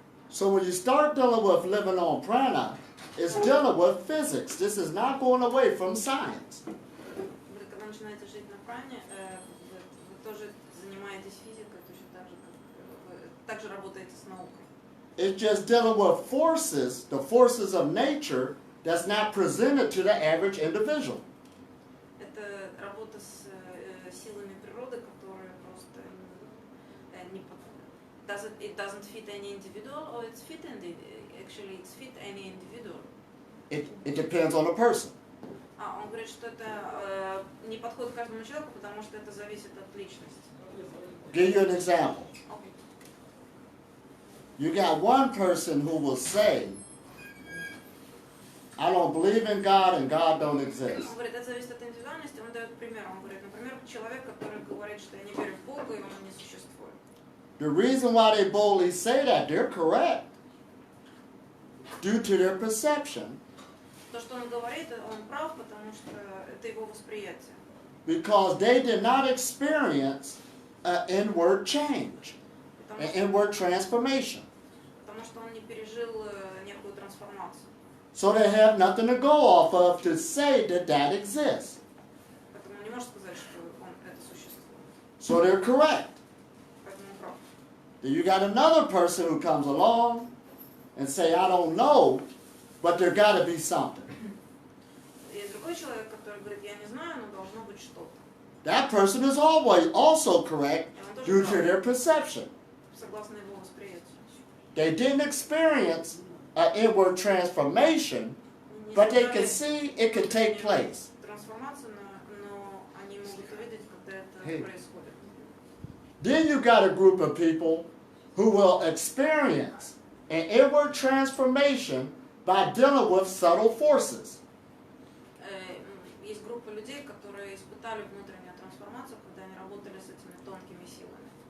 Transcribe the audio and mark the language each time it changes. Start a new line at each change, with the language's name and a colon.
English: So when you start dealing with living on prana, it's dealing with physics. This is not going away from science.
Russian: Вы, когда начинаете жить на пране, вы тоже занимаетесь физикой, точно так же, как вы также работаете с наукой.
English: It's just dealing with forces, the forces of nature, that's not presented to the average individual.
Russian: Это работа с силами природы, которые просто не
English: it doesn't fit any individual, or it's fit actually it's fit any individual. It depends on the person.
Russian: Он говорит, что это не подходит каждому человеку, потому что это зависит от личности.
English: Give you an example. Okay. You got one person who will say, I don't believe in God and God don't exist.
Russian: Он говорит, это зависит от индивидуальности. Он дает пример. Он говорит, например, человек, который говорит, что я не верю в Бога, и он не существует.
English: The reason why they boldly say that, they're correct. Due to their perception.
Russian: То, что он говорит, он прав, потому что это его восприятие.
English: Because they did not experience an inward change, an inward transformation.
Russian: Потому что он не пережил некую трансформацию.
English: So they have nothing to go off of to say that that exists.
Russian: Поэтому он не может сказать, что это существует.
English: So they're correct.
Russian: Поэтому он прав.
English: Then you got another person who comes along and say, I don't know, but there got to be something.
Russian: Есть другой человек, который говорит, я не знаю, но должно быть что-то.
English: That person is always also correct due to their perception.
Russian: Согласно его восприятию.
English: They didn't experience an inward transformation, but they can see it can take place.
Russian: Трансформацию, но они могут увидеть, когда это происходит.
English: Then you got a group of people who will experience an inward transformation by dealing with subtle forces.
Russian: Есть группа людей, которые испытали внутреннюю трансформацию, когда они работали с этими тонкими силами.